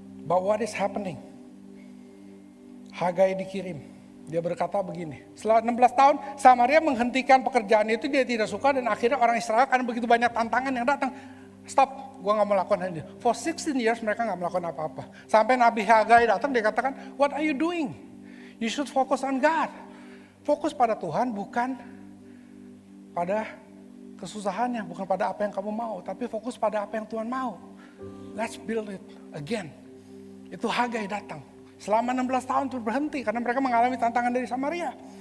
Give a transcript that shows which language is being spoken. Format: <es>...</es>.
<en>But what is happening?</en> <id>Hagai dikirim. Dia berkata begini, setelah 16 tahun Samaria menghentikan pekerjaan itu, dia tidak suka, dan akhirnya orang Israel karena begitu banyak tantangan yang datang. Stop, gue gak mau lakukan ini.</id> <en>For 16 years</en> <id>mereka gak melakukan apa-apa. Sampai Nabi Hagai datang, dia katakan,</id> <en>what are you doing? You should focus on God.</en> <id>Fokus pada Tuhan, bukan pada kesusahannya, bukan pada apa yang kamu mau, tapi fokus pada apa yang Tuhan mau.</id> <en>Let's build it again.</en> <id>Itu Hagai datang. Selama 16 tahun itu berhenti karena mereka mengalami tantangan dari Samaria.</id>